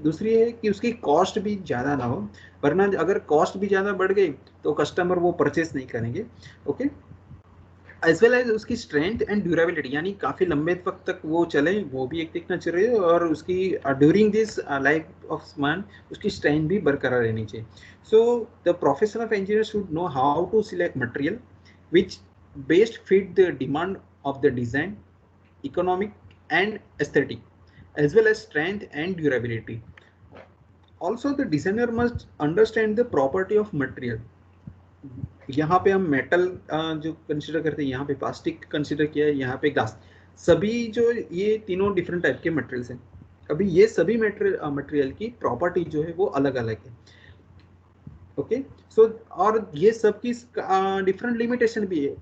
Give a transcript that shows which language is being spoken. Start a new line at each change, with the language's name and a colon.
Hindi: दूसरी है कि उसकी कॉस्ट भी ज़्यादा ना हो, वरना अगर कॉस्ट भी ज़्यादा बढ़ गई तो कस्टमर वो परचेस नहीं करेंगे। ओके, एज वेल एज उसकी स्ट्रेंथ एंड ड्यूरेबिलिटी, यानी काफ़ी लंबे वक्त तक वो चले, वो भी एक देखना चाहिए। और उसकी ड्यूरिंग दिस लाइफ ऑफ स्मान उसकी स्ट्रेंथ भी बरकरार रहनी चाहिए।
English: So the profession of engineer should know how to select material which best fit the demand of the design, economic and aesthetic, as well as strength and durability. Also, the designer must understand the property of material.
Hindi: यहाँ पे हम metal जो consider करते हैं, यहाँ पे plastic consider किया है, यहाँ पे ग्लास, सभी जो ये तीनों डिफरेंट टाइप के मटेरियल्स हैं। अभी ये सभी मटेरियल की प्रॉपर्टी जो है वो अलग अलग है। ओके, सो और ये सब की डिफरेंट लिमिटेशन भी है।